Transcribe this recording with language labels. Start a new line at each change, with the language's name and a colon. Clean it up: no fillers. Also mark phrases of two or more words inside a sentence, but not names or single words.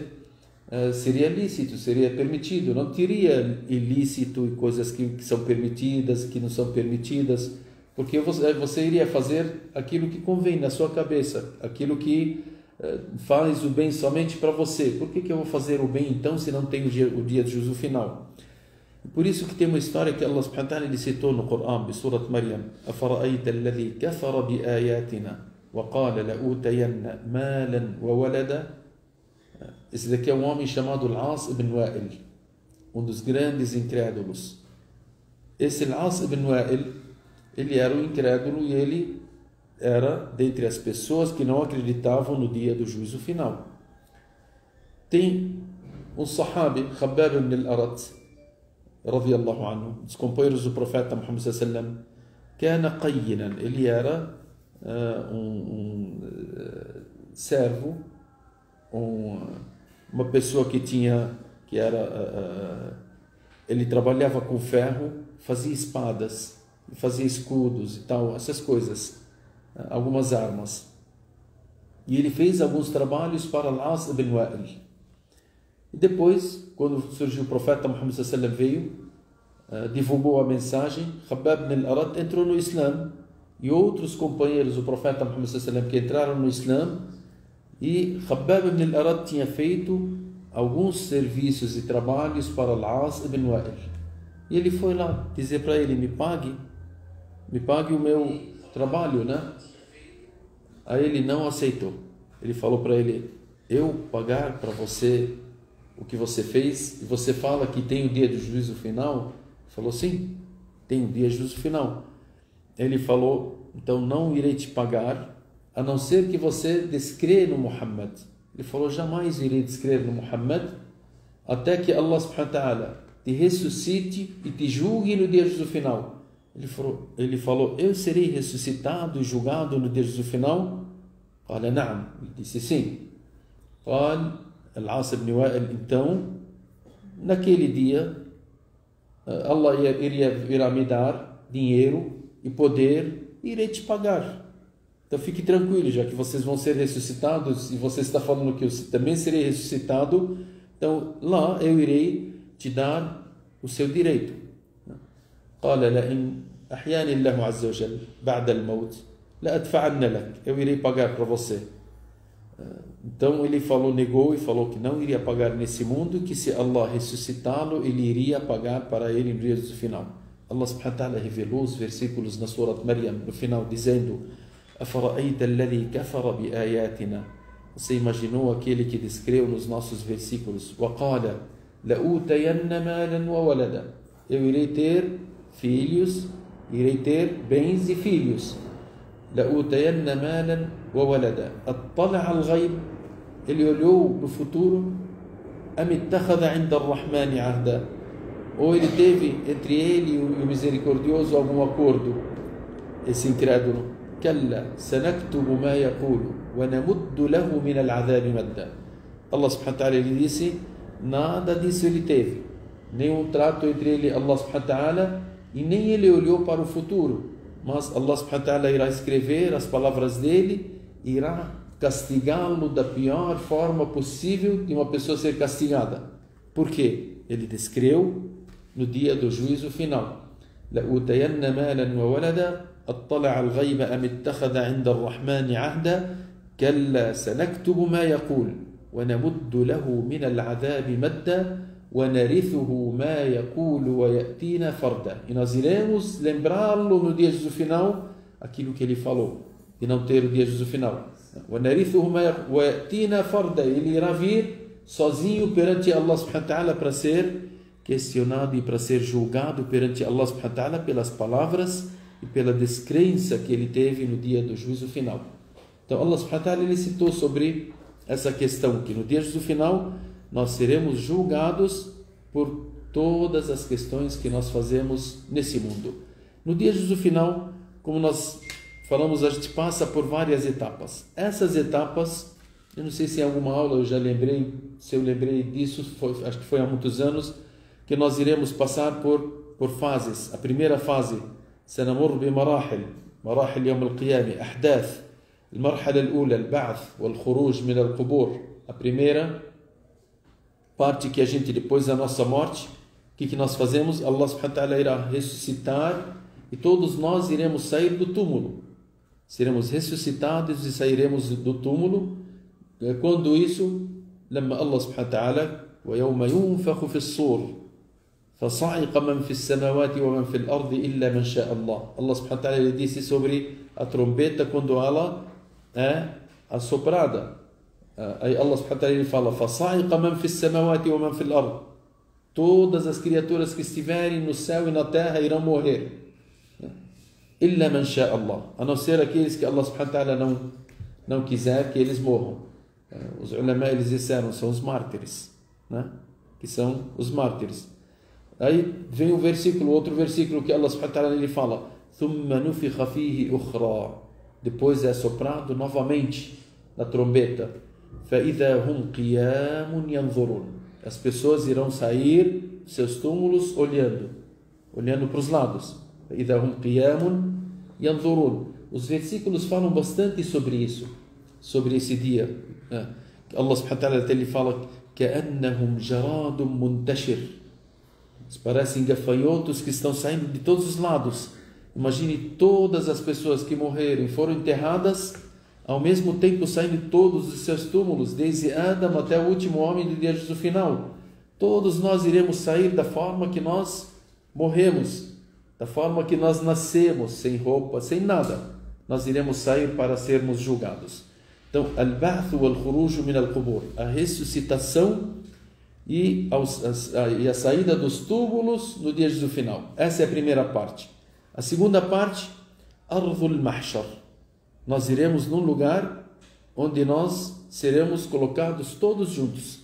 Portuguese: Seria lícito, seria permitido, não teria ilícito e coisas que são permitidas, que não são permitidas, porque você iria fazer aquilo que convém na sua cabeça, aquilo que faz o bem somente para você. Por que eu vou fazer o bem então se não tem o dia do juízo final? Por isso que tem uma história que
Arabic: الله سبحانه وتعالى
Portuguese: citou no Corão,
Arabic: em Surat Maryam: أَفَرَأَيْتَ الَّذِي كَفَرَ بِآيَاتِنَا وَقَالَ لَأُوتَيَنَّ مَالًا وَوَلَدًا.
Portuguese: Esse daqui é um homem chamado Al-As ibn Wa'il, um dos grandes incrédulos. Esse Al-As ibn Wa'il, ele era um incrédulo e ele era dentre as pessoas que não acreditavam no dia do juízo final. Tem um sahabi, Khabbab ibn al-Arat,
Arabic: رضي الله عنه,
Portuguese: dos companheiros do profeta Muhammad
Arabic: صلى الله عليه وسلم, كان قينا,
Portuguese: ele era um servo, uma pessoa ele trabalhava com ferro, fazia espadas, fazia escudos e tal, essas coisas, algumas armas. E ele fez alguns trabalhos para Al-As ibn Wa'il. E depois, quando surgiu o profeta Muhammad
Arabic: صلى الله عليه وسلم,
Portuguese: veio, divulgou a mensagem, Khabbab ibn al-Arat entrou no Islã, e outros companheiros do profeta Muhammad
Arabic: صلى الله عليه وسلم
Portuguese: que entraram no Islã, e Khabbab ibn al-Arat tinha feito alguns serviços e trabalhos para Al-As ibn Wa'il. E ele foi lá dizer para ele: me pague o meu trabalho, né? Aí ele não aceitou. Ele falou para ele: eu pagar para você o que você fez, e você fala que tem o dia do juízo final? Ele falou: sim, tem o dia do juízo final. Ele falou: então não irei te pagar, a não ser que você descrê no Muhammad. Ele falou: jamais irei descrer no Muhammad, até que
Arabic: الله سبحانه وتعالى
Portuguese: te ressuscite e te julgue no dia do juízo final. Ele falou: eu serei ressuscitado e julgado no dia do juízo final? Fala, na'am. Ele disse sim. Fala, Al-As ibn Wa'il, então, naquele dia, Allah irá me dar dinheiro e poder, e irei te pagar. Então fique tranquilo, já que vocês vão ser ressuscitados, e você está falando que eu também serei ressuscitado, então lá eu irei te dar o seu direito.
Arabic: قال لئن أحياني الله عز وجل بعد الموت لأدفعن لك.
Portuguese: Eu irei pagar para você. Então ele negou e falou que não iria pagar nesse mundo, que se Allah ressuscitá-lo, ele iria pagar para ele no dia do final.
Arabic: الله سبحانه وتعالى
Portuguese: revelou os versículos na Surat Maryam, no final, dizendo:
Arabic: أَفَرَأَيْتَ الَّذِي كَفَرَ بِآيَاتِنَا.
Portuguese: Você imaginou aquele que descreveu nos nossos versículos:
Arabic: وَقَالَ لَأُوتَيَنَّ مَالًا وَوَلَدًا.
Portuguese: Eu irei ter filhos, irei ter bens e filhos.
Arabic: لَأُوتَيَنَّ مَالًا وَوَلَدًا. أَطَّلَعَ الْغَيْبِ.
Portuguese: Ele olhou no futuro.
Arabic: أَمِ اتَّخَذَ عِنْدَ الرَّحْمَنِ عَهْدًا.
Portuguese: Ou ele teve entre ele e o misericordioso algum acordo. Esse incrédulo:
Arabic: كَلَّا سَنَكْتُبُ مَا يَقُولُ وَنَمُدُّ لَهُ مِنَ الْعَذَابِ مَدًّا. الله سبحانه وتعالى,
Portuguese: ele disse, nada disso ele teve, nenhum trato entre ele e
Arabic: الله سبحانه وتعالى,
Portuguese: e nem ele olhou para o futuro, mas
Arabic: الله سبحانه وتعالى
Portuguese: irá escrever as palavras dele, irá castigá-lo da pior forma possível de uma pessoa ser castigada. Por quê? Ele descreu no dia do juízo final.
Arabic: لأوتين مالا وولدا أطلع الغيب أم اتخذ عند الرحمن عهدا كلا سنكتب ما يقول ونمد له من العذاب مدا ونرثه ما يقول ويأتينا فردا.
Portuguese: E nós iremos lembrá-lo no dia de juízo final aquilo que ele falou, e não ter o dia de juízo final.
Arabic: ونرثه ما يقول ويأتينا فردا.
Portuguese: Ele irá vir sozinho perante
Arabic: الله سبحانه وتعالى
Portuguese: para ser questionado e para ser julgado perante
Arabic: الله سبحانه وتعالى
Portuguese: pelas palavras e pela descrença que ele teve no dia do juízo final. Então
Arabic: الله سبحانه وتعالى
Portuguese: ele citou sobre essa questão, que no dia do juízo final nós seremos julgados por todas as questões que nós fazemos nesse mundo. No dia do juízo final, como nós falamos, a gente passa por várias etapas. Essas etapas, eu não sei se em alguma aula eu já lembrei, se eu lembrei disso, acho que foi há muitos anos, que nós iremos passar por fases. A primeira fase,
Arabic: سنمر بمراحل يوم القيامة أحداث. المرحلة الأولى البعث والخروج من القبور.
Portuguese: A primeira parte que a gente, depois da nossa morte, o que nós fazemos?
Arabic: الله سبحانه وتعالى
Portuguese: irá ressuscitar e todos nós iremos sair do túmulo. Seremos ressuscitados e sairemos do túmulo. Quando isso?
Arabic: لما الله سبحانه وتعالى ويوم ينفخ في الصور فصعق من في السماوات ومن في الأرض إلا من شاء الله. الله سبحانه وتعالى
Portuguese: ele disse sobre a trombeta quando ela é assoprada. Aí
Arabic: الله سبحانه وتعالى
Portuguese: ele fala
Arabic: فصعق من في السماوات ومن في الأرض.
Portuguese: Todas as criaturas que estiverem no céu e na terra irão morrer.
Arabic: إلا من شاء الله.
Portuguese: A não ser aqueles que
Arabic: الله سبحانه وتعالى
Portuguese: não quiser que eles morram. Os ulama eles disseram, são os mártires, né? Que são os mártires. Aí vem o versículo, outro versículo que
Arabic: الله سبحانه وتعالى
Portuguese: ele fala
Arabic: ثُمَّ نُفِخَ فِيهِ أُخْرَى.
Portuguese: Depois é soprado novamente na trombeta.
Arabic: فَإِذَا هُمْ قِيَامٌ يَنْظُرُونَ.
Portuguese: As pessoas irão sair dos seus túmulos olhando para os lados.
Arabic: فَإِذَا هُمْ قِيَامٌ يَنْظُرُونَ.
Portuguese: Os versículos falam bastante sobre isso, sobre esse dia.
Arabic: الله سبحانه وتعالى
Portuguese: ele fala
Arabic: كَأَنَّهُمْ جَرَادٌ مُنْتَشِرٌ.
Portuguese: Parecem gafanhotos que estão saindo de todos os lados. Imagine todas as pessoas que morreram e foram enterradas, ao mesmo tempo saindo todos dos seus túmulos, desde Adam até o último homem do dia do final. Todos nós iremos sair da forma que nós morremos, da forma que nós nascemos, sem roupa, sem nada. Nós iremos sair para sermos julgados. Então,
Arabic: البعث والخروج من القبور,
Portuguese: a ressuscitação e a saída dos túmulos no dia do final. Essa é a primeira parte. A segunda parte,
Arabic: أرض المحشر.
Portuguese: Nós iremos num lugar onde nós seremos colocados todos juntos.